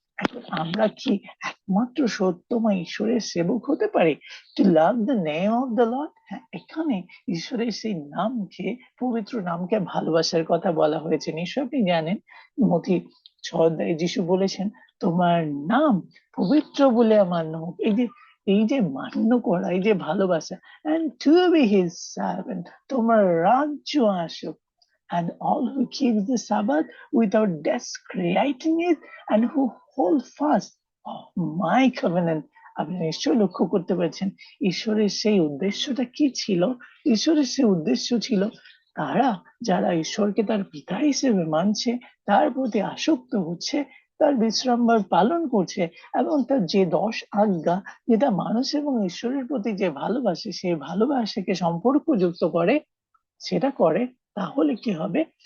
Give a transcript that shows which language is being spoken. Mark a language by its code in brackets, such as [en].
[bn] এখন আমরা কি একমাত্র সত্যময় ঈশ্বরের সেবক হতে পারি? [en] To love the name of the Lord. [bn] হ্যাঁ, এখানে ঈশ্বরের সেই নামকে, পবিত্র নামকে ভালোবাসার কথা বলা হয়েছে। নিশ্চয় আপনি জানেন, মথি 6 অধ্যায়ে যিশু বলেছেন, তোমার নাম পবিত্র বলে মান্য হোক। এই যে মান্য করা, এই যে ভালোবাসা, [en] and to be his servant, [bn] তোমার রাজ্য আসুক, [en] and all who keep the Sabbath without desecrating it and who hold fast of my covenant. [bn] আপনি নিশ্চয়ই লক্ষ্য করতে পারছেন ঈশ্বরের সেই উদ্দেশ্যটা কি ছিল। ঈশ্বরের সেই উদ্দেশ্য ছিল যারা ঈশ্বরকে তার পিতা হিসেবে মানছে, তার প্রতি আসক্ত হচ্ছে, তার বিশ্রামবার পালন করছে, এবং তার যে 10 আজ্ঞা, যেটা মানুষ এবং ঈশ্বরের প্রতি যে ভালোবাসে, সেই ভালোবাসাকে সম্পর্কযুক্ত করে, সেটা করে, তাহলে কি হবে?